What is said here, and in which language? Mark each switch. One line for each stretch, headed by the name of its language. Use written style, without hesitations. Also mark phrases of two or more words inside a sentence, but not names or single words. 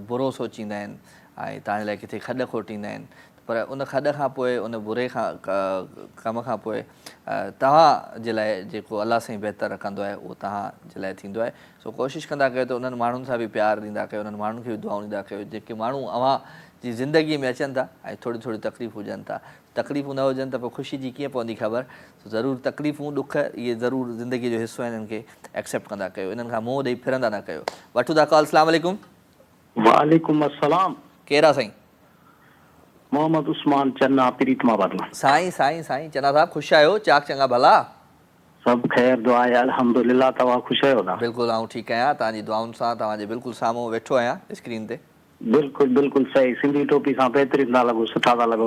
Sindhi: बुरो सोचींदा आहिनि ऐं तव्हांजे लाइ किथे खॾ खोटींदा आहिनि पर उन खॾ खां पोइ उन बुरे खां कम खां पोइ तव्हांजे लाइ जेको अलाह साईं बहितर रखंदो आहे उहो तव्हांजे लाइ थींदो आहे सो कोशिशि कंदा कयो त उन्हनि माण्हुनि सां बि प्यारु ॾींदा कयो उन्हनि माण्हुनि खे बि दुआऊं ॾींदा कयो जेके माण्हू अव्हां जी ज़िंदगीअ में अचनि था ऐं थोरी थोरी तकलीफ़ूं हुजनि था तकलीफ़ूं न हुजनि त पोइ ख़ुशी जी कीअं पवंदी ख़बर ज़रूरु तकलीफ़ूं ॾुख इहे ज़रूरु ज़िंदगीअ जो हिसो आहिनि इन्हनि खे एक्सेप्ट कंदा कयो इन्हनि खां मुंहुं ॾेई फिरंदा न कयो वठूं था कॉल
Arabic: السلام عليكم وعليكم السلام
Sindhi: केरु आहे साईं मोहम्मद उस्मान चन्ना प्रीतमाबाद में साईं साईं साईं चन्ना साहब ख़ुशि आहियो चाक चङा भला सब खैर दुआ आहे अल्हम्दुलिल्लाह तव्हां ख़ुशि आहियो ना बिल्कुलु आउं ठीकु आहियां तव्हांजी दुआउनि सां तव्हांजे बिल्कुलु साम्हूं वेठो आहियां स्क्रीन ते बिल्कुलु बिल्कुलु सही सिंधी टोपी सां बहितरीन था लॻो सुठा था लॻो